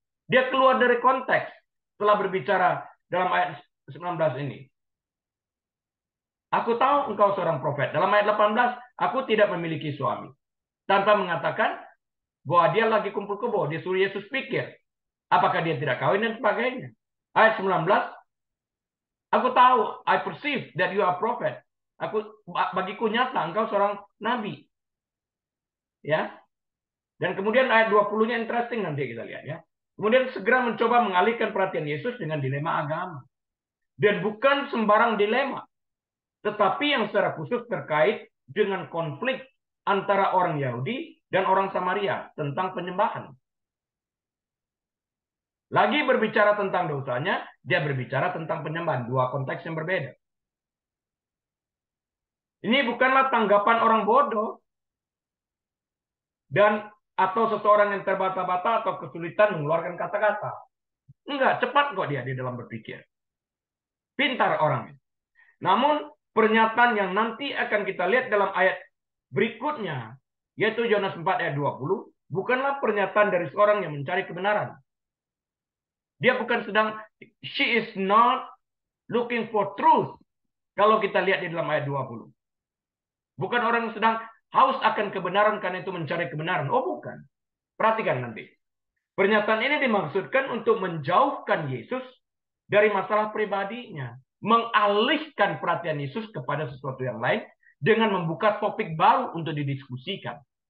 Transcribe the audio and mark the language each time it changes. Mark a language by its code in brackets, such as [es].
[id] Dia keluar dari konteks setelah berbicara dalam ayat 19 ini. Aku tahu engkau seorang profet. Dalam ayat 18, aku tidak memiliki suami. Tanpa mengatakan bahwa dia lagi kumpul kebo. Dia suruh Yesus pikir. Apakah dia tidak kawin dan sebagainya. Ayat 19, aku tahu, [en] I perceive that you are a prophet. [id] Bagiku nyata, engkau seorang nabi. Ya. Dan kemudian ayat 20-nya interesting nanti kita lihat ya. Kemudian segera mencoba mengalihkan perhatian Yesus dengan dilema agama. Dan bukan sembarang dilema. Tetapi yang secara khusus terkait dengan konflik antara orang Yahudi dan orang Samaria tentang penyembahan. Lagi berbicara tentang dosanya, dia berbicara tentang penyembahan. Dua konteks yang berbeda. Ini bukanlah tanggapan orang bodoh dan atau seseorang yang terbata-bata atau kesulitan mengeluarkan kata-kata. Enggak, cepat kok dia di dalam berpikir. Pintar orangnya. Namun pernyataan yang nanti akan kita lihat dalam ayat berikutnya, yaitu Yohanes 4 ayat 20, bukanlah pernyataan dari seorang yang mencari kebenaran. Dia bukan sedang, [en] she is not looking for truth. [id] Kalau kita lihat di dalam ayat 20. Bukan orang yang sedang haus akan kebenaran karena itu mencari kebenaran. Oh bukan. Perhatikan nanti. Pernyataan ini dimaksudkan untuk menjauhkan Yesus dari masalah pribadinya. Mengalihkan perhatian Yesus kepada sesuatu yang lain dengan membuka topik baru untuk didiskusikan.